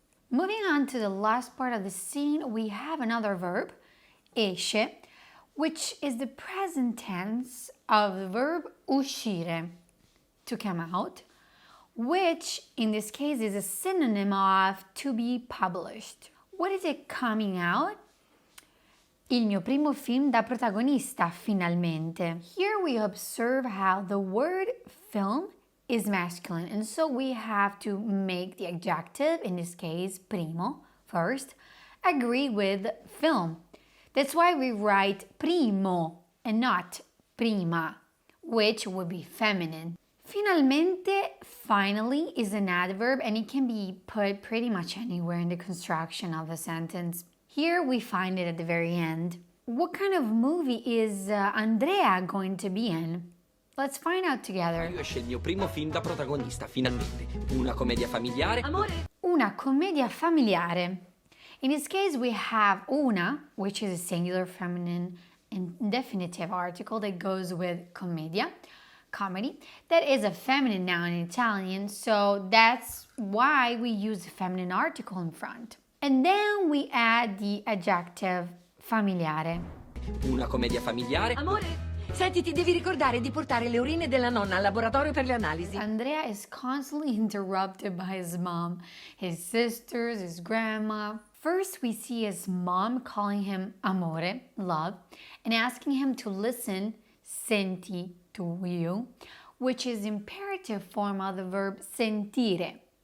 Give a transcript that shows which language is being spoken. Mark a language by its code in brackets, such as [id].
[en] Moving on to the last part of the scene, we have another verb, esce, which is the present tense of the verb uscire, to come out, which in this case is a synonym of to be published. What is it coming out? [it] Il mio primo film da protagonista, finalmente. [en] Here we observe how the word film is masculine, and so we have to make the adjective, in this case primo, first, agree with film. That's why we write primo and not prima, which would be feminine. Finalmente, finally, is an adverb and it can be put pretty much anywhere in the construction of a sentence. Here we find it at the very end. What kind of movie is Andrea going to be in? Let's find out together. [it] Esce il mio primo film da protagonista, finalmente. Una commedia familiare. Amore. Una commedia familiare. [en] In this case, we have una, which is a singular feminine indefinitive article that goes with commedia, comedy. That is a feminine noun in Italian, so that's why we use the feminine article in front. And then we add the adjective familiare. Una commedia familiare. Amore. [it] Senti, ti devi ricordare di portare le urine della nonna al laboratorio per le analisi. [en] Andrea is constantly interrupted by his mom, his sisters, his grandma. First, we see his mom calling him amore, love, and asking him to listen, senti, to you, which is the imperative form of the verb sentire.